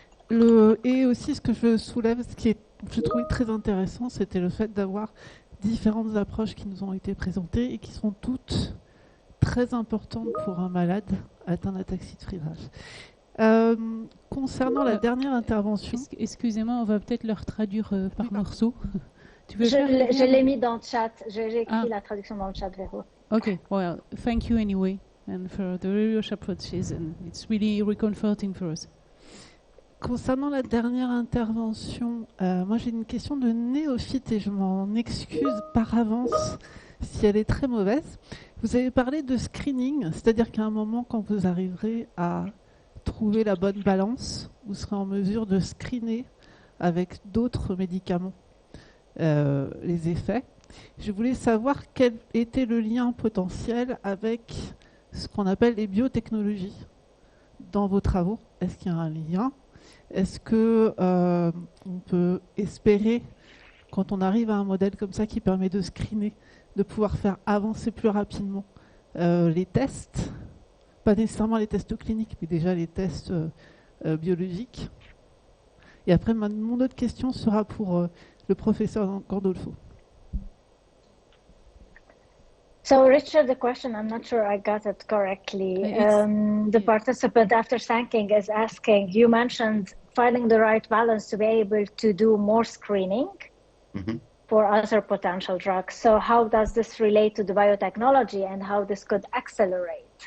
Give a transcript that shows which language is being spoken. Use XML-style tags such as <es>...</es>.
<fr>Et aussi, ce que je soulève, ce qui je trouvais très intéressant, c'était le fait d'avoir différentes approches qui nous ont été présentées et qui sont toutes très importantes pour un malade atteint d'ataxie de Friedreich. Concernant la dernière intervention... Excusez-moi, on va peut-être leur traduire par morceaux. Tu veux Je l'ai mis dans le chat. J'ai écrit la traduction dans le chat, Véro.</fr> <en>Okay, well, thank you anyway, and for the various approaches, and it's really reconforting for us.</en> <fr>Concernant la dernière intervention, moi j'ai une question de néophyte et je m'en excuse par avance si elle est très mauvaise. Vous avez parlé de screening, c'est-à-dire qu'à un moment, quand vous arriverez à trouver la bonne balance, vous serez en mesure de screener avec d'autres médicaments les effets. Je voulais savoir quel était le lien potentiel avec ce qu'on appelle les biotechnologies dans vos travaux. Est-ce qu'il y a un lien ? Est-ce que on peut espérer, quand on arrive à un modèle comme ça qui permet de screener, de pouvoir faire avancer plus rapidement les tests, pas nécessairement les tests cliniques, mais déjà les tests biologiques. Et après, mon autre question sera pour le professeur Gandolfo.</fr> <en>So, Richard, the question, I'm not sure I got it correctly. The participant, after thanking, is asking, you mentioned finding the right balance to be able to do more screening for other potential drugs. So how does this relate to the biotechnology and how this could accelerate?</en>